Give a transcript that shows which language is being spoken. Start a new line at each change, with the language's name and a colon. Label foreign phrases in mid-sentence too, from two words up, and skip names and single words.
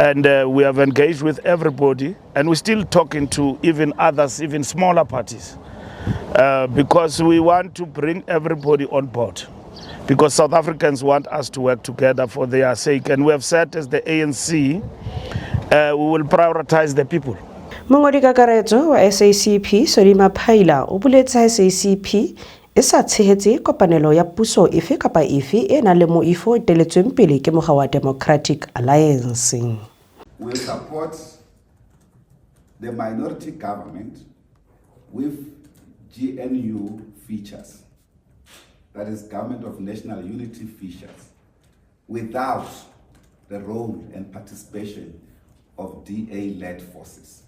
English: And we have engaged with everybody, and we're still talking to even others, even smaller parties, because we want to bring everybody on board, because South Africans want us to work together for their sake. And we have said as the ANC, we will prioritize the people.
Southern Sotho: Mongodi kakaretso wa SACP Solima Phaila o boletse SACP e sa tshehetse kopanelo ya puso efe kapa efe e nang le moifo teletsweng pele ke mokga wa Democratic Alliance.
English: We support the minority government with GNU features, that is Government of National Unity features, without the role and participation of DA-led forces.